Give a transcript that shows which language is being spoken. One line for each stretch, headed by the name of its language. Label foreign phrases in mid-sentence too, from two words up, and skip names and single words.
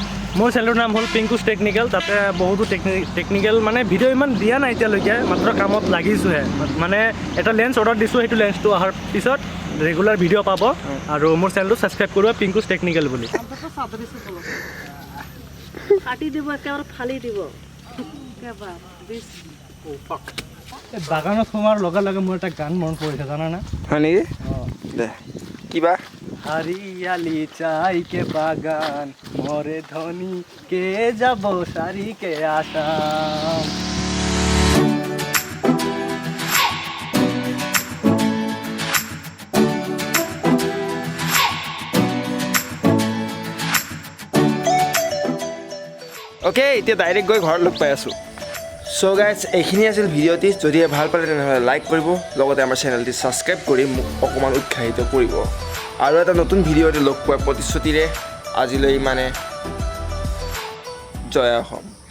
Assamese: মোৰ চেনেলটোৰ নাম হ'ল পিংকুছ টেকনিকেল তাতে বহুতো টেকনিকেল মানে ভিডিঅ' ইমান দিয়া নাই এতিয়ালৈকে মাত্ৰ কামত লাগিছোঁহে মানে এটা লেন্স অৰ্ডাৰ দিছোঁ সেইটো লেন্সটো অহাৰ পিছত
English: regular video'
Assamese: পাব আৰু মোৰ চেনেলটো ছাবস্ক্ৰাইব কৰিব পিংকুছ টেকনিকেল বুলি কাটি দিব একেবাৰে ফালি দিব বাগানত সোমোৱাৰ লগে লগে মোৰ এটা গান মনত পৰিছে জানানে হয় নেকি দে কিবা
Bhojpuri: हरियाली चाय के बागान मोरे धनी के जब सारी के आसाम
Assamese: অ'কে এতিয়া ডাইৰেক্ট গৈ ঘৰত লগ পাই আছোঁ
English: so guys
Assamese: এইখিনি আছিল ভিডিঅ'টি যদি ভাল পালে তেনেহ'লে লাইক কৰিব লগতে আমাৰ চেনেলটি ছাবস্ক্ৰাইব কৰি মোক অকণমান উৎসাহিত কৰিব আৰু এটা নতুন ভিডিঅ'তে লগ পোৱাৰ প্ৰতিশ্ৰুতিৰে আজিলৈ মানে জয় অসম